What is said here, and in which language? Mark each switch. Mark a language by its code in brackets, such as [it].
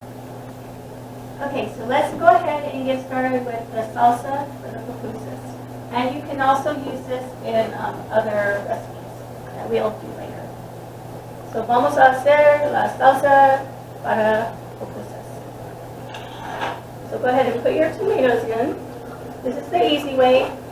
[en] Okay, so let's go ahead and get started with the salsa for the pupusas. And you can also use this in other recipes that we'll do later. So [es] vamos a hacer la salsa para pupusas. [en] So go ahead and put your tomatoes in. This is the easy way.